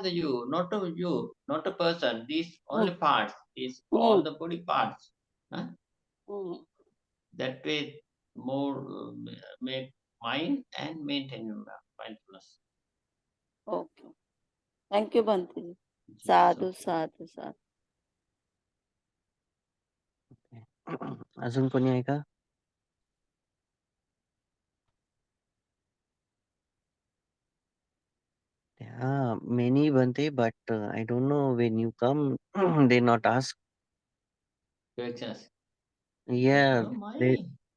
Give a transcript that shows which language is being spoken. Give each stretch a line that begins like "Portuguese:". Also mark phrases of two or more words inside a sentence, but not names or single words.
English: are the you, not a you, not a person. These Hmm. only parts, these Hmm. all the body parts. Huh? Hmm. That way more make mind and maintain your mindfulness. Okay. Thank you, Bhante. Yes, Sadhu, okay.
Pali: sadhu, sadhu.
Marathi: अजून कोणी आहे का?
English: Yeah, many Bante, but I don't know when you come, they not ask. Corrections. Yeah, No, they my